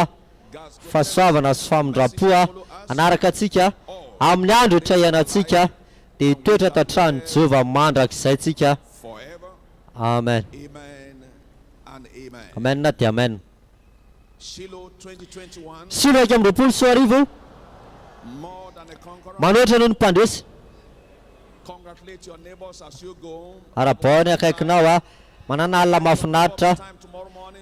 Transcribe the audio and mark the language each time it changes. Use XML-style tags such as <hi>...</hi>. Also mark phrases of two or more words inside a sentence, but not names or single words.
<mg>Fahasoavana sy famindram-po a anaraka atsika amin'ny andro rehetra ianantsika dia hitoetra ato an-trano Jehovah mandrakizay tsika. Amen. Amen na dia amen.</mg> <en>Shiloh 2021.</en> <mg>Silo eka amby roapolo sy arivo</mg> <en>More than a conqueror.</en> <mg>manoatra noho ny mpandresy.</mg> <en>Congratulate your neighbors as you go.</en> <mg>Arabao ny akaikinao a manana alina mahafinaritra.</mg> <en>Time tomorrow morning.</en>